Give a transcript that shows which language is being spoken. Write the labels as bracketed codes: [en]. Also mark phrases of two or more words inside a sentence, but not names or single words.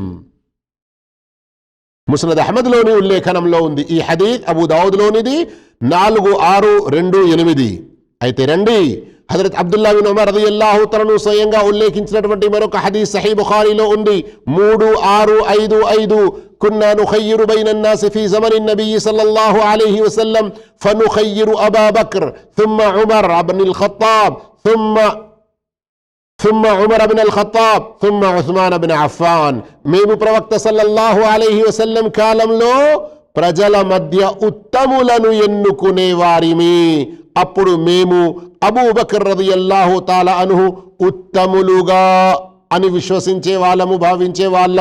[te] ముస్నద్ అహ్మద్లోని ఉల్లేఖనంలో ఉంది ఈ హదీస్, అబూ దావుద్లోనిది 4628. అయితే రండి, హజరత్ అబ్దుల్లా బిన్ ఉమర్ [ar] رضي الله تعالى [te] స్వయంగా ఉల్లేఖించినటువంటి మరొక హదీస్ సహీ బుఖారీలో ఉంది, 3655. [ar] كنا نخير بين الناس في زمن النبي صلى الله عليه وسلم فنخير أبا بكر ثم عمر بن الخطاب ثم عمر بن الخطاب ثم عثمان بن عفان. [te] మేము ప్రవక్త [ar] صلى الله عليه وسلم [te] కాలంలో ప్రజల మధ్య ఉత్తములను ఎన్నుకునే వారిమి. అప్పుడు మేము అబూబకర్ [ar] رضي الله تعالى عنه [te] ఉత్తములుగా అని విశ్వసించే వాళ్ళము, భావించే వాళ్ళం.